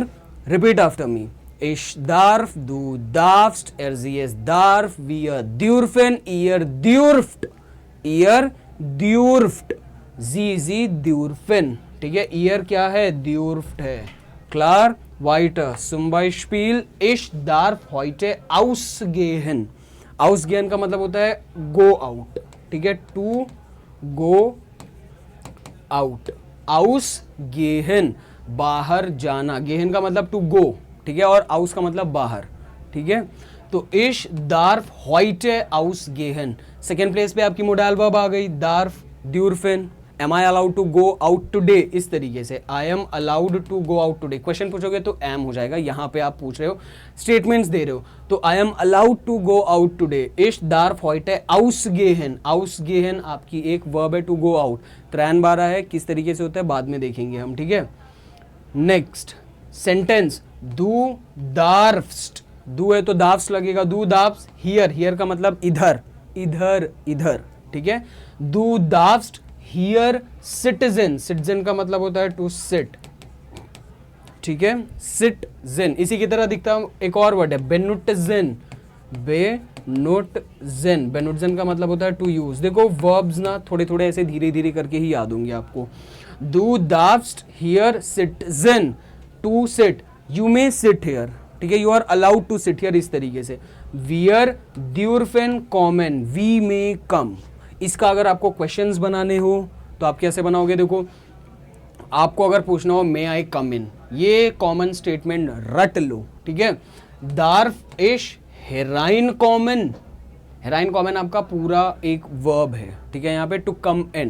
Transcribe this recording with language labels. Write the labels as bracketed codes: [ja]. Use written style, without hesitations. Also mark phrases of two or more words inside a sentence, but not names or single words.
[en] repeat after me, [de] ich darf, du darfst, er sie es darf, wir dürfen, ihr dürft, ihr dürft, sie Sie dürfen, [hi] ठीक है। ईयर क्या है, द्यूर्फ्ट है। [de] klar weiter zum Beispiel ich darf heute ausgehen। [hi] ausgehen का मतलब होता है [en] go out, [hi] ठीक है, [en] to go out. [hi] ausgehen बाहर जाना, गेहन का मतलब [en] to go, [hi] ठीक है, और आउस का मतलब बाहर, ठीक है। [de] तो ich darf heute ausgehen, [en] second place [hi] पे आपकी [en] modal verb [hi] आ गई, [de] darf dürfen. [en] Am I allowed to go out today, [hi] इस तरीके से [en] I am allowed to go out today, [hi] क्वेश्चन पूछोगे तो एम हो जाएगा, यहाँ पे आप पूछ रहे हो स्टेटमेंट्स दे रहे हो, तो [en] I am allowed to go out today. [de] ich darf heute ausgehen, [hi] ausgehen आपकी एक वर्ब है [en] to go out, [hi] 3 है, किस तरीके से होता है बाद में देखेंगे हम, ठीक है। [en] next sentence, [de] du darfst, [hi] दू है तो दाफ्स्ट लगेगा, [de] du darfst, [hi] हियर, हियर का मतलब इधर, इधर, इधर, ठीक है। [de] du darfst hier sitzen, [hi] सिटीजन का मतलब होता है [en] to sit, [hi] ठीक है, सिटीजन। इसी की तरह दिखता है एक और वर्ड है बेनुटजेन, बेनुटजेन, बेनुटजेन का मतलब होता है [en] to use. [hi] देखो वर्ब्स ना थोड़े थोड़े ऐसे धीरे धीरे करके ही याद होंगे आपको। [de] du darfst hier sitzen, [en] to sit, you may sit here, [hi] ठीक है, [en] you are allowed to sit here, [hi] इस तरीके से। [de] wir dürfen kommen, [en] we may come. [hi] इसका अगर आपको क्वेश्चंस बनाने हो तो आप कैसे बनाओगे, देखो आपको अगर पूछना हो [en] may I come in, [hi] ये कॉमन स्टेटमेंट रट लो, ठीक है। [de] darf ich herein kommen, herein kommen [hi] आपका पूरा एक वर्ब है, ठीक है, यहाँ पे [en] to come in.